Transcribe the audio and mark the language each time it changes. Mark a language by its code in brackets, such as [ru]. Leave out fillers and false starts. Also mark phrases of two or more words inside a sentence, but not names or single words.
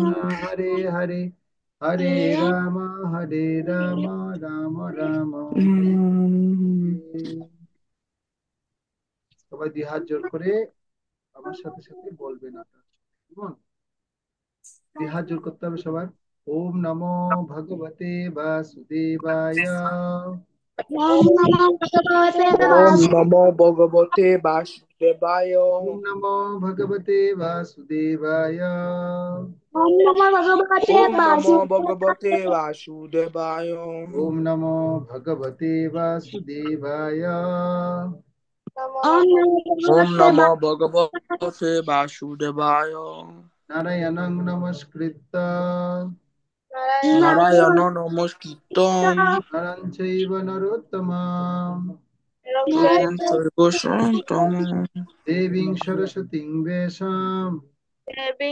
[sa] কৃষ্ণ হরে হরে হরে রাম রাম রাম হরে হরে। [bn] সবাই দুই হাত জোর করে আমার সাথে সাথে বলবেন আপনারা কেমন? দুই হাত জোর করতে হবে সবার। [sa] ওম নমো ভগবতে বাসুদেবায় ওম নমো ভগবতে ওম নমো ভগবতে বাসুদেবায় ওম নমো ভগবতে বাসুদেবায় ওম নমো ভগবতে ওম নমো বাসুদেবায় ভগবতে বাসুদেবায় ওম নমো ভগবতে বাসুদেবায় ওম ওম নমো নমো ভগবতে ভগবতে বাসুদেবায় নারায়ণং নমস্কৃত্য নারায়ণ নমস্কৃত্যং নরং চৈব নরোত্তমং চৈবং সর্বশান্তং দেবীং সরস্বতীং ব্যাসাম দেবী